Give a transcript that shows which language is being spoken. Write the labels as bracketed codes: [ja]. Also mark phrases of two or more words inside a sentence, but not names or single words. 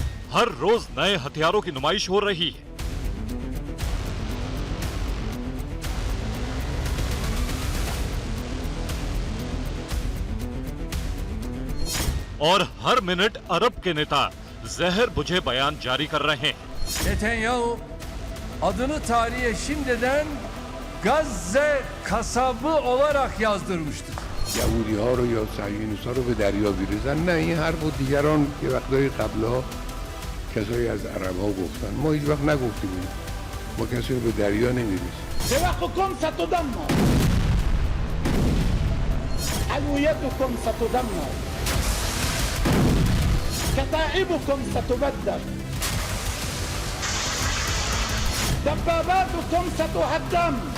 [hi] हर रोज नए हथियारों की नुमाइश हो रही है। और hर मिनट अरब के नेता जहर बुझे बयान जारी कर रहे हैं। [tr] Netanyahu adını tarihe şimdiden Gazze kasabı olarak yazdırmıştır. [fa] یهودی ها رو یا صهیونیست ها رو به دریا بریزن. نه، این حرف و دیگران یه وقتای قبلها کسایی از عرب ها گفتن. ما هیچ وقت نگفتیم اینو. ما کسی رو به دریا نمیریزیم. [ar] سواقكم ستدمر، علويتكم ستدمر، كتائبكم ستبدل، دباباتكم ستهدم.